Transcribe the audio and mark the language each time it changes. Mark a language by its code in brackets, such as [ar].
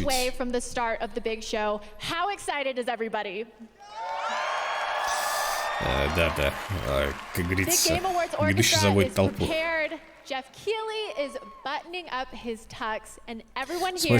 [en] away from the start of the big show. How excited is everybody? [ru] Да. Как говорится, ведущий заводит толпу. [en] Jeff Keighley is buttoning up his tux, and everyone here